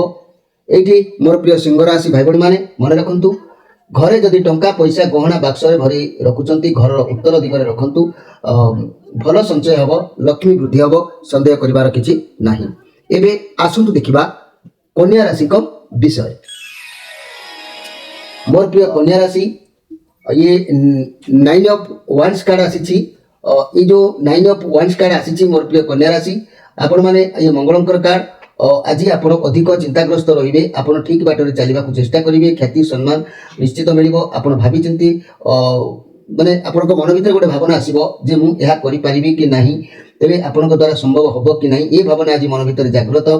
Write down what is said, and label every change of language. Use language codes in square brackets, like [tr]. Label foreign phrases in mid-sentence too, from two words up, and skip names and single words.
[or] ଏଇଠି ମୋର ପ୍ରିୟ ସିଂହ ରାଶି ଭାଇ ଭଉଣୀ ମାନେ ମନେ ରଖନ୍ତୁ, ଘରେ ଯଦି ଟଙ୍କା ପଇସା ଗହଣା ବାକ୍ସରେ ଭରି ରଖୁଛନ୍ତି ଘରର ଉତ୍ତର ଦିଗରେ ରଖନ୍ତୁ। ଭଲ ସଞ୍ଚୟ ହେବ, ଲକ୍ଷ୍ମୀ ବୃଦ୍ଧି ହେବ, ସନ୍ଦେହ କରିବାର କିଛି ନାହିଁ। ଏବେ ଆସନ୍ତୁ ଦେଖିବା କନ୍ୟା ରାଶିଙ୍କ ବିଷୟରେ। ମୋର ପ୍ରିୟ କନ୍ୟା ରାଶି, ये 9 of Wands କାର୍ଡ ଆସିଛି। [hi] ये जो [or] 9 of Wands କାର୍ଡ ଆସିଛି ମୋର ପ୍ରିୟ କନ୍ୟା ରାଶି, ଆପଣ ମାନେ ये ମଙ୍ଗଳଙ୍କର କାର୍ଡ। ଆଜି ଆପଣ ଅଧିକ ଚିନ୍ତାଗ୍ରସ୍ତ ରହିବେ, ଆପଣ ଠିକ୍ ବାଟରେ ଚାଲିବାକୁ ଚେଷ୍ଟା କରିବେ। ଖ୍ୟାତି ସମ୍ମାନ ନିଶ୍ଚିତ ମିଳିବ। ଆପଣ ଭାବିଚିନ୍ତି ମାନେ ଆପଣଙ୍କ ମନ ଭିତରେ ଗୋଟେ ଭାବନା ଆସିବ ଯେ ମୁଁ ଏହା କରିପାରିବି କି ନାହିଁ, ତେବେ ଆପଣଙ୍କ ଦ୍ୱାରା ସମ୍ଭବ ହେବ କି ନାହିଁ, ଏ ଭାବନା ଆଜି ମନ ଭିତରେ ଜାଗ୍ରତ ହେବ।